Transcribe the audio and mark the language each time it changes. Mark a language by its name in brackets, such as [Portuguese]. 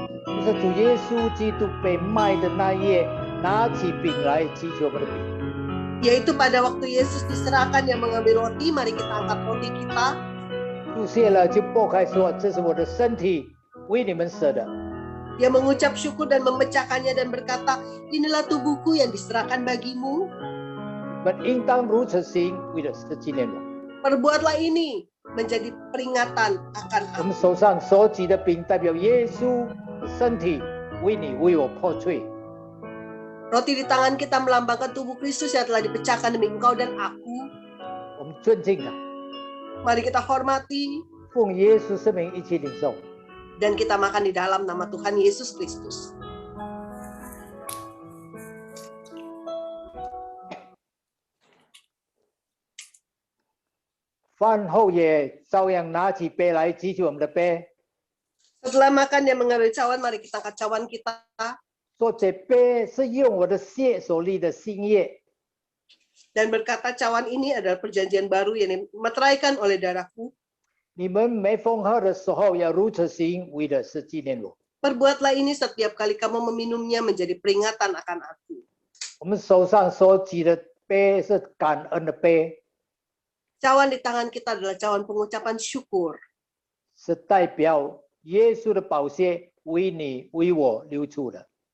[Chinese] 就是主耶稣基督被卖的那夜，拿起饼来，举起我们的饼。 [Indonesian] Yaitu pada waktu Yesus diserahkan yang mengambil roti, mari kita angkat roti kita. [Chinese] 祝谢了就擘开说：“这是我的身体，为你们舍的。” [Indonesian] Dia mengucap syukur dan memecahkannya dan berkata, inilah tubuhku yang diserahkan bagimu. [Chinese] 我们应当如此行，为的是纪念我。 [Indonesian] Perbuatlah ini menjadi peringatan akan [Chinese] 我 [Indonesian] aku. [Chinese] 们手上所举的饼代表耶稣的身体，为你为我破碎。 [Indonesian] Roti di tangan kita melambangkan tubuh Kristus yang telah dipecahkan demi engkau dan aku. [Chinese] 我们尊敬他， [Indonesian] Mari kita hormati [Chinese] 奉耶稣圣名一起领受。 [Indonesian] dan kita makan di dalam nama Tuhan Yesus Kristus. [Chinese] 饭后也照样拿起杯来，举起我们的杯， [Indonesian] Setelah makan dia mengambil cawan, mari kita angkat cawan kita. [Chinese] 说这杯是用我的血所立的新约。 [Indonesian] Dan berkata cawan ini adalah perjanjian baru yang dimeteraikan oleh darahku. [Chinese] 你们每逢喝的时候要如此行，为的是纪念我。 [Indonesian] Perbuatlah ini setiap kali kamu meminumnya menjadi peringatan akan aku. [Chinese] 我们手上所举的杯是感恩的杯， [Indonesian] Cawan di tangan kita adalah cawan pengucapan syukur. [Chinese] 是代表耶稣的宝血为你为我流出的。